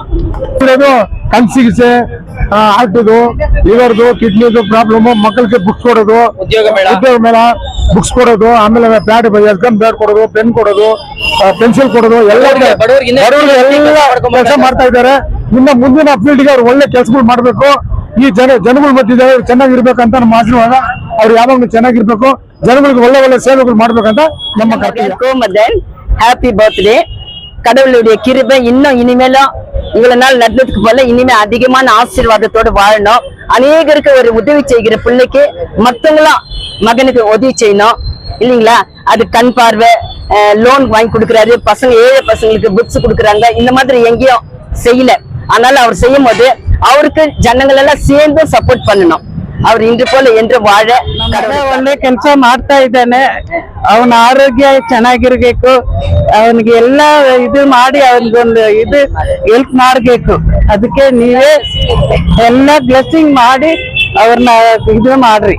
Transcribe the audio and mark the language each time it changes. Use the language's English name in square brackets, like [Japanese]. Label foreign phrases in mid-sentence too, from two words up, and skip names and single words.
[Kannada] ಕನ್ಸಿಗಿಸೆ ಹಾರ್ಟ್ದು, ಲಿವರ್ದು, ಕಿಡ್ನಿದು ಪ್ರಾಬ್ಲಮ್, ಮಕ್ಕಳಿಗೆ ಬುಕ್ಸ್ ಕೊಡೋದು, ಉದ್ಯೋಗ ಮೇಳ ಬುಕ್ಸ್ ಕೊಡೋದು, ಆಮೇಲೆ ಪ್ಯಾಡ್ ಎಕ್ಸಾಮ್ ಪ್ಯಾಡ್ ಕೊಡೋದು, ಪೆನ್ ಕೊಡೋದು, ಪೆನ್ಸಿಲ್ ಕೊಡೋದು ಎಲ್ಲ ಕೆಲಸ ಮಾಡ್ತಾ ಇದ್ದಾರೆ. ಇನ್ನ ಮುಂದಿನ ಫೀಲ್ಡ್ಗೆ ಅವ್ರು ಒಳ್ಳೆ ಕೆಲಸಗಳು ಮಾಡ್ಬೇಕು. ಈ ಜನಗಳ ಮಧ್ಯೆ ಚೆನ್ನಾಗಿರ್ಬೇಕಂತ ನಮ್ಮ ಆಶೀರ್ವಾದ. ಅವ್ರು ಯಾವಾಗ್ಲೂ ಚೆನ್ನಾಗಿರ್ಬೇಕು, ಜನಗಳಿಗೆ ಒಳ್ಳೆ ಸೇವೆಗಳು ಮಾಡ್ಬೇಕಂತ ನಮ್ಮ ಕರ್ತವ್ಯ. [English] happy birthday. [Tamil] கடவுளுடைய கிருபை இன்னும் இனிமேலும் இவ்வளவு நாள் நடந்ததுக்கு போல இனிமே அதிகமான ஆசீர்வாதத்தோடு வாழணும். அநேகருக்கு ஒரு உதவி செய்கிற பிள்ளைக்கு மத்தவங்களும் மகனுக்கு உதவி செய்யணும் இல்லைங்களா. அது கண் பார்வை லோன் வாங்கி கொடுக்குறாரு, பசங்க ஏழை பசங்களுக்கு புக்ஸ் கொடுக்குறாங்க. இந்த மாதிரி எங்கேயும் செய்யல. அதனால அவர் செய்யும் போது அவருக்கு ஜனங்கள் எல்லாம் சேர்ந்து சப்போர்ட் பண்ணணும். அவரு இந்த போல என்றும் வாழ [Kannada] ಒಳ್ಳೆ ಕೆಲಸ ಮಾಡ್ತಾ ಇದ್ದಾನೆ. ಅವನ ಆರೋಗ್ಯ ಚೆನ್ನಾಗಿರ್ಬೇಕು. ಅವನಿಗೆ ಎಲ್ಲ ಇದು ಮಾಡಿ ಅವನಿಗೊಂದು ಇದು ಹೆಲ್ಪ್ ಮಾಡ್ಬೇಕು. ಅದಕ್ಕೆ ನೀವೇ ಎಲ್ಲ ಬ್ಲೆಸ್ಸಿಂಗ್ ಮಾಡಿ ಅವ್ರನ್ನ ಇದು ಮಾಡ್ರಿ.